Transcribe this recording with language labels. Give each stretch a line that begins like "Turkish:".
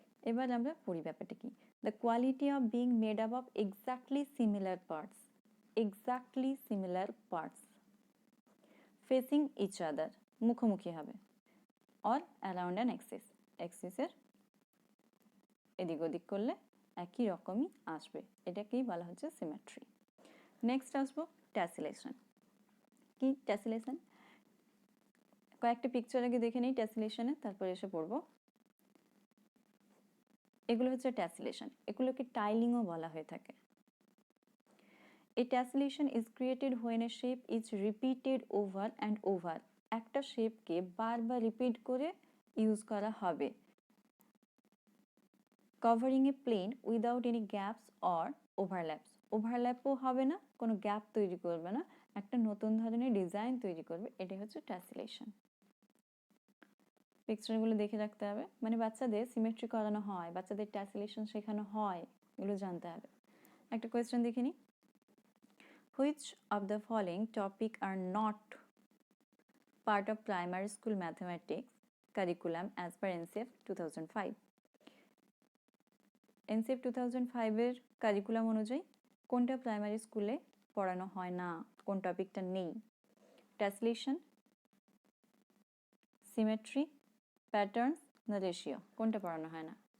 Bangla: এবার আমরা পড়ি ব্যাপারটা কি।
English: the quality of being made up of exactly similar parts, exactly similar parts facing each other,
Bangla: মুখোমুখি হবে,
English: or around an axis,
Bangla: অ্যাক্সিসের এদিক ওদিক করলে একই রকমই আসবে, এটাকেই বলা হচ্ছে সিমেট্রি। নেক্সট আসবো ট্যাসিলেশন। কি ট্যাসিলেশন? কয়েকটা পিকচার আগে দেখে নিই ট্যাসিলেশনে, তারপর এসে পড়বো। এগুলো হচ্ছে ট্যাসিলেশন, এগুলোকে টাইলিংও বলা হয়ে থাকে।
English: A tessellation is created when a shape is repeated over and over.
Bangla: একটা শেপকে বারবার রিপিট করে ইউজ করা হবে।
English: Covering a plane without any gaps or overlaps.
Bangla: ওভারল্যাপও হবে না, কোনো গ্যাপ তৈরি করবে না, একটা নতুন ধরনের ডিজাইন তৈরি করবে, এটাই হচ্ছে ট্যাসিলেশন। পিকচারগুলো দেখে রাখতে হবে, মানে বাচ্চাদের সিমেট্রি করানো হয়, বাচ্চাদের ট্যাসিলেশন শেখানো হয়, এগুলো জানতে হবে। একটা কোয়েশ্চেন দেখে নিই।
English: Which of the following topic are not part of primary school mathematics curriculum as per NCF 2005?
Bangla: NCF 2005 এর কারিকুলাম অনুযায়ী কোনটা প্রাইমারি স্কুলে পড়ানো হয় না, কোন টপিকটা নেই? ট্যাসিলেশন, সিমেট্রি, প্যাটার্নস না রেশিও, কোনটা পড়ানো হয় না?